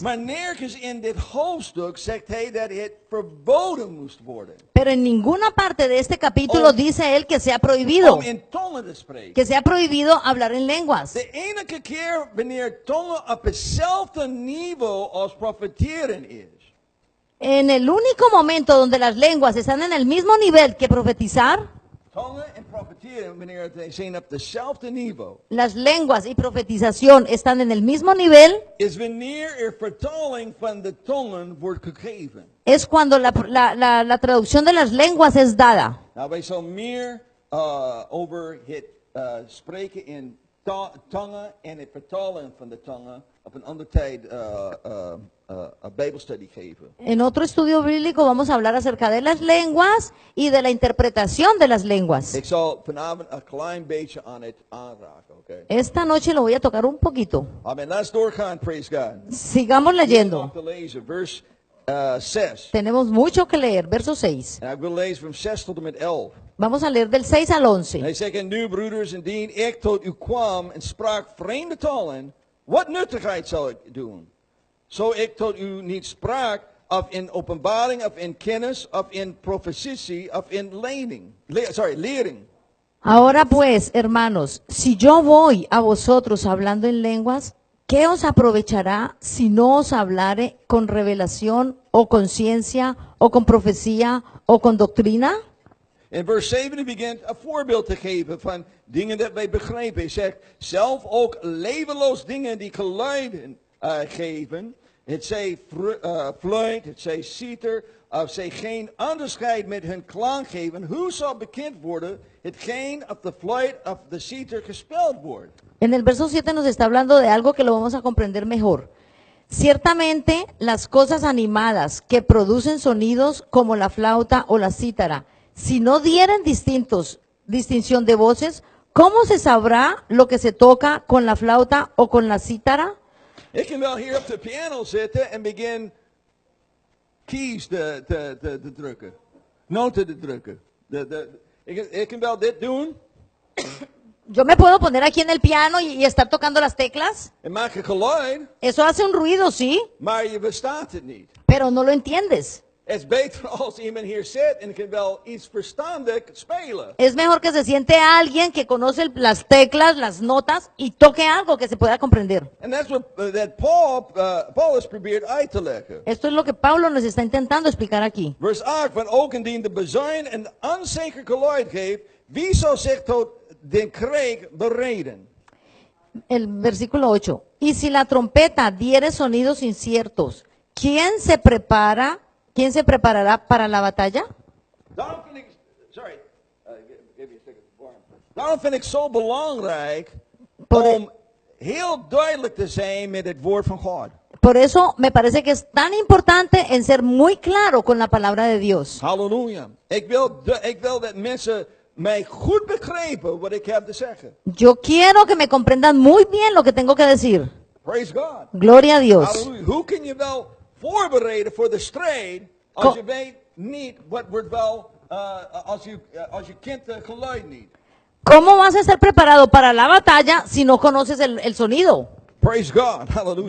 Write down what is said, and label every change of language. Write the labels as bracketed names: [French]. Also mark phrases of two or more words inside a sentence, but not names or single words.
[Dutch] Maar nergens in dit hoofdstuk zegt hij dat het verboden moest worden. [Spanish] Pero en ninguna parte de este capítulo Oh. dice él que sea prohibido, [Dutch] Om in tongen te spreken. [Spanish] que sea prohibido hablar en lenguas. [Dutch] De enige keer wanneer tongen op hetzelfde niveau als profeteren is. [Spanish] En el único momento donde las lenguas están en el mismo nivel que profetizar, [Dutch] Tongen en profeteren wanneer zij zijn op hetzelfde niveau. [Spanish] las lenguas y profetización están en el mismo nivel, [Dutch] Is wanneer er vertaling van de tongen wordt gegeven. [Spanish] es cuando la traducción de las lenguas es dada. [Dutch] Nou, wij zullen meer over het spreken in tongen en het vertalen van de tongen op een andere tijd een Bijbelstudie geven. [Spanish] En otro estudio bíblico vamos a hablar acerca de las lenguas y de la interpretación de las lenguas. [Dutch] Ik zal vanavond een klein beetje aan het aanraken, oké? [Spanish] Esta noche lo voy a tocar un poquito. [Dutch] Amen. Laten we doorgaan, [English] praise God. [Spanish] Sigamos leyendo. [Dutch] Om te lezen, vers 6. [Spanish] Tenemos mucho que leer, verso 6. [Dutch] En ik wil lezen van 6 tot en met 11. [Spanish] Vamos a leer del 6 al [Dutch] En 11. hij zegt, en nu broeders, indien ik tot u kwam en sprak vreemde talen, wat nuttigheid zal ik doen? Zo ik tot u niet sprak, of in openbaring, of in kennis, of in profetie, of in lering. Ahora pues, hermanos, si yo voy a vosotros hablando en lenguas, ¿qué os aprovechará si no os hablare con revelación o con ciencia o con profecía o con doctrina? In vers 7 hij begint een voorbeeld te geven van dingen dat wij begrijpen. Hij zegt zelf ook levenloos dingen die geluiden geven. Het zij fluit, het zij citer, of zij geen onderscheid met hun klank geven. Hoe zal bekend worden hetgeen op de fluit of de citer gespeeld wordt? [Spanish] En el verso 7 nos está hablando de algo que lo vamos a comprender mejor. Ciertamente, las cosas animadas que producen sonidos como la flauta o la cítara, si no dieren distinción de voces, ¿cómo se sabrá lo que se toca con la flauta o con la cítara? [Dutch] Ik kan wel hier op de piano zitten en begin keys te drukken. Noten te drukken. Ik kan wel dit doen. [Spanish] Yo me puedo poner aquí en el piano y estar tocando las teclas. [Dutch] En maken geluid, [Spanish] Eso hace un ruido, sí, [Dutch] maar je verstaat het niet. [Spanish] pero no lo entiendes. [Dutch] Het is beter als iemand hier zit en kan wel iets verstandig spelen. [Spanish] Es mejor que se siente alguien que conoce las teclas, las notas y toque algo que se pueda comprender. [Dutch] En [English] that's what that [Dutch] Paulus probeert uit te leggen. [Spanish] Esto es lo que Pablo nos está intentando explicar aquí. [Dutch] Vers 8, van ook indien de bezuin en onzeker geluid geeft, wie zal zich tot den kreeg bereden? [Spanish] El versículo 8. Y si la trompeta diere sonidos inciertos, ¿quién se preparará para la batalla? [Dutch] Daarom vind ik, [English] give you a second. [Dutch] Daarom vind ik zo belangrijk om heel duidelijk te zijn met het woord van God. [Spanish] Por eso me parece que es tan importante en ser muy claro con la palabra de Dios. [Dutch] Halleluja. Ik wil dat mensen mij goed begrijpen wat ik heb te zeggen. [Spanish] Yo quiero que me comprendan muy bien lo que tengo que decir. [English] Praise God. [Spanish] Gloria a Dios. [Dutch] Halleluja. Hoe kun je wel voorbereiden voor de strijd als je weet niet wat wordt wel, als je kent het geluid niet? [Spanish] ¿Cómo vas a estar preparado para la batalla si no conoces el sonido [English] Praise God. [Spanish] de [English] Hallelujah.